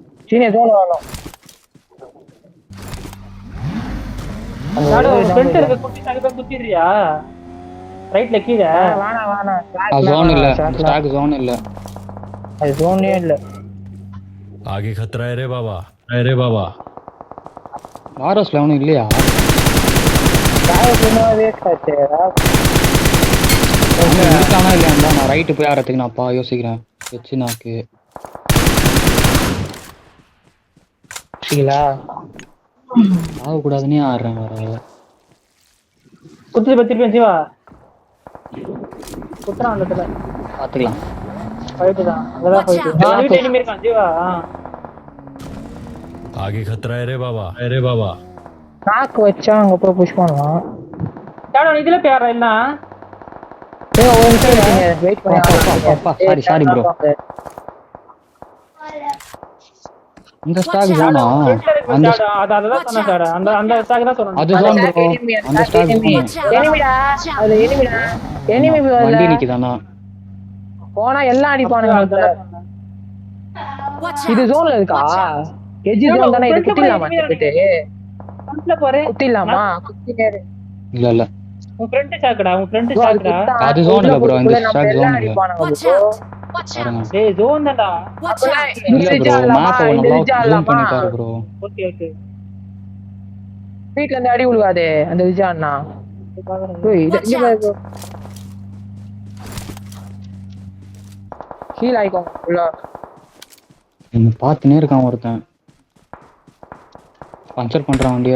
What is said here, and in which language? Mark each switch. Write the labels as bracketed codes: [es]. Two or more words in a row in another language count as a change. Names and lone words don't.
[ta] சீனியர் ஜோன் வரணும். ஃப்ரண்ட் இருக்க குட்டி தங்க போய் குத்திடுறியா ரைட்ல கீழ வேணாம் ஜோன் இல்ல [en] stack zone [ta] இல்ல அது ஜோனே இல்ல. [hi] आगे खतरा है रे बाबा अरे बाबा [ta] வாரஸ்ல ஒன்றும் இல்லையா? வேஸ்ட் ஆச்சு. இருக்கானா இல்லையா? நான் ரைட்டு போய் ஆடுறதுக்கு நான்ப்பா யோசிக்கிறேன். வச்சு நாக்கு ஆகக்கூடாதுன்னே ஆடுறேன். வர குத்தி பத்திருப்பேன் ஜீவா குத்துறான் அந்த இடத்துல பார்த்துக்கலாம். ஃபைட்டு தான் அங்கதான் ஃபைட்டு வீட்டு எனிமி இருக்கான் ஜீவா [hi] आगे खतरा है रे बाबा अरे बाबा [ta] நாக்கு வச்சா அங்க போய் புஷ் பண்ணுவான். டாடா இதுல பேரா இல்ல ஒரு நிமிஷம் இருங்க, வெயிட் பண்ணி [en] sorry bro. [ta] இந்த ஸ்டாக் ஜோனா? அந்த அதான் சொன்னேன் டாடா அந்த அந்த ஸ்டாக் தான் சொன்னேன். அது [en] zone bro. [ta] அந்த ஸ்டாக் எனிமிடா அது எனிமிடா எனிமி வண்டி நிக்குதானா? போனா எல்லாம் அடிப்பானுங்க. [en] Watch இது out! [ta] ஜோன்ல இருக்கா? எஜி ஜோன் தானே. இது குத்திடலாமா? ஃப்ரண்ட்ல போறே குத்திடலாமா? குத்தி நேரு. இல்ல இல்ல உன் ஃப்ரண்ட் ஸ்டாக்டா உன் ஃப்ரண்ட் ஸ்டாக்டா அது zone இல்ல bro, இந்த [en] stack zone [ta] இல்ல. அடிப்பானுங்க [en] Watch bro. out! Watch out! [ta] டேய் ஜோன் தான்டா. [en] Watch out! [ta] இல்ல ப்ரோ, மேப் நல்லா ஜூம் பண்ணி பாரு ப்ரோ. ஓகே ஓகே வீட்ல இருந்து அடி விழுகாதே அந்த விஜய் அண்ணா. ஓய் இது இங்க பாரு bro. [en] heal icon [ta] உள்ள என்ன பார்த்துனே இருக்கான் ஒருத்தன். பஞ்சர் பண்றான் வண்டியை.